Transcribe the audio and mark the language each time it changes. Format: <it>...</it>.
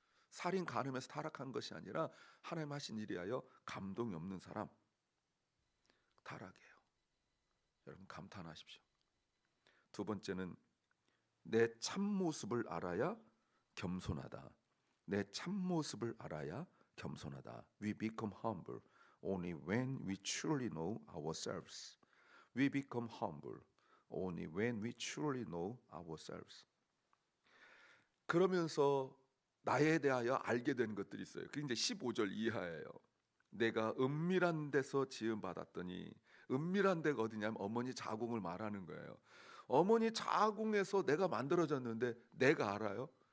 <ko>살인 간음에서 타락한 것이 아니라 하나님 하신 일이하여 감동이 없는 사람 타락해요. 여러분 감탄하십시오. 두 번째는 내 참모습을 알아야 겸손하다. 내 참모습을 알아야 겸손하다.</ko> <en>We become humble only when we truly know ourselves. We become humble only when we truly know ourselves.</en> <ko>그러면서 나에 대하여 알게 되는 것들이 있어요. 그게 이제 15절 이하예요. 내가 은밀한 데서 지음 받았더니, 은밀한 데가 어디냐면 어머니 자궁을 말하는 거예요. 어머니 자궁에서 내가 만들어졌는데 내가 알아요?</ko>